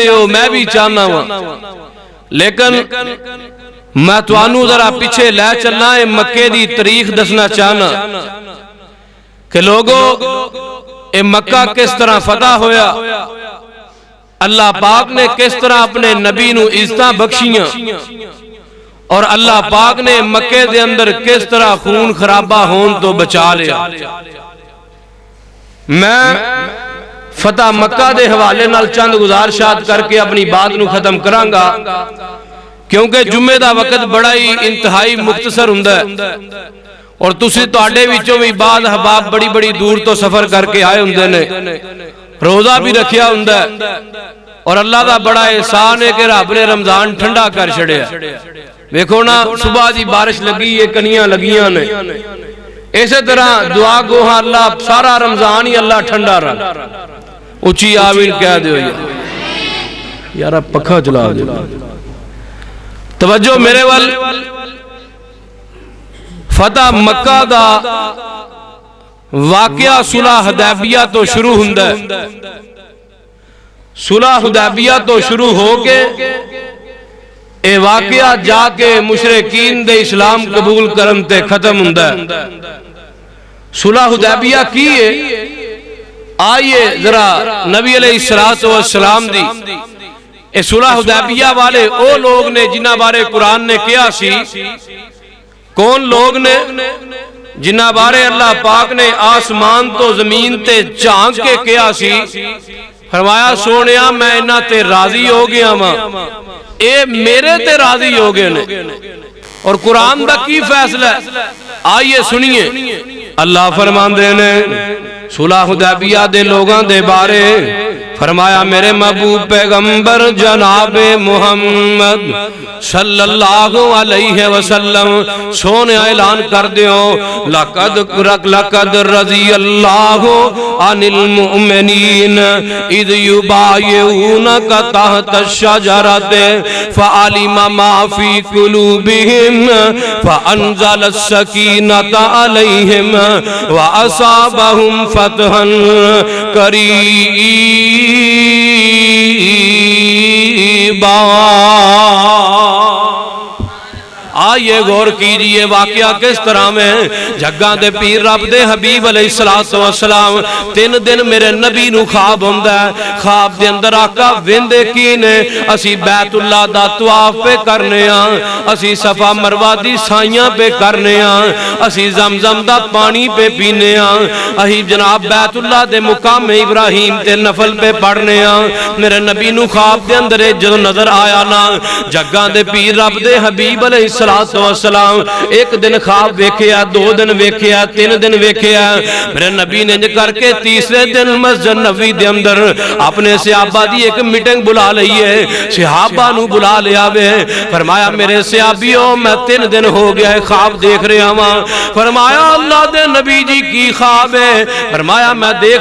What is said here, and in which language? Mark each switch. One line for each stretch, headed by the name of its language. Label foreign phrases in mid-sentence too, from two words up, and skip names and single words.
Punjabi: ہو میں بھی چاہنا ہوں لیکن میں توانو ذرا پیچھے لے چلنا ہے مکے دی تاریخ دسنا چاہنا کہ لوگوں اے مکہ کس طرح فتح ہویا اللہ پاک نے کس طرح اپنے نبی نو عزتاں بخشیاں اور اللہ پاک نے مکے دے اندر کس طرح خون خرابہ ہون تو بچا لیا میں فتح مکہ دے حوالے نال چند گزارشات کر کے اپنی بات نو ختم کرانگا کیونکہ جمعہ دا وقت بڑا ہی انتہائی مختصر ہوندا ہے اور تسی تواڈے وچوں بھی بعض احباب بڑی بڑی دور تو سفر کر کے آئے ہوندے نے روزہ بھی رکھیا ہوندا ہے اور اللہ دا بڑا احسان ہے کہ رب نے رمضان ٹھنڈا کر چھڑیا ویکھو نا صبح دی بارش لگی ہے کنیاں لگیاں نے اسی طرح دعا گوہاں اللہ سارا رمضان ہی اللہ ٹھنڈا رہا اچھی آمین کہہ دیو یارا پکھا چلا دے توجہ میرے وال فتح مکہ دا واقعہ صلح حدیبیہ تو شروع ہوندا ہے صلح حدیبیہ تو شروع ہو کے اے واقعہ جا کے مشرکین دے اسلام قبول کرن تے ختم ہوندا ہے صلح حدیبیہ کی ہے آئیے ذرا نبی علیہ السلام دی اے صلح حدیبیہ والے او لوگ نے جنہ بارے قرآن نے کیا سی کون لوگ نے جنہ بارے اللہ پاک نے آسمان تو زمین تے چانک کے کیا سی فرمایا سونیا میں انہاں تے راضی ہو گیا ماں اے میرے تے راضی ہو گئے نے اور قرآن دا کی فیصلہ ہے
Urdu: آئیے سنیے
Punjabi: اللہ فرمان دینے صلح حدیبیہ دے لوگاں دے بارے فرمایا میرے محبوب پیغمبر جناب محمد
Arabic: صلی اللہ علیہ وسلم
Punjabi: سونے اعلان کر دیو
Arabic: لقد رضی اللہ عن المؤمنین اذ یبایعونک تحت الشجرۃ فعلم ما فی قلوبہم فانزل السکینۃ علیہم واصابہم فتحا
Punjabi: قریبا
Urdu: آئیے غور کیجئے
Punjabi: واقعہ کس طرح میں جگہ دے پیر رب دے حبیب
Arabic: علیہ السلام
Punjabi: 3 دن میرے نبی نو خواب ہوندا ہے خواب دے اندر آقا ویندے کی نے اسی بیت اللہ دا طواف پہ کرنے ہاں اسی صفا مروہ دی سائیاں پہ کرنے ہاں اسی زمزم دا پانی پہ پینے ہاں اہی جناب بیت اللہ دے مقام ابراہیم تے نفل پہ پڑھنے ہاں میرے نبی نو خواب دے اندر جدو نظر آیا نا جگہ دے پیر رب دے حبیب
Arabic: علیہ السلام
Punjabi: 1 دن خواب ویکھیا 2 دن ویکھیا 3 دن ویکھیا میرے نبی نے کر کے تیسرے دن مسجد نبوی دے اندر اپنے صحابہ دی ایک میٹنگ بلا لئیے صحابہ نو بلا لیا وے فرمایا میرے صحابیوں میں 3 دن
Urdu: ہو گیا ہے خواب دیکھ رہا ہوں
Punjabi: فرمایا اللہ دے نبی جی کی خواب ہے فرمایا میں دیکھ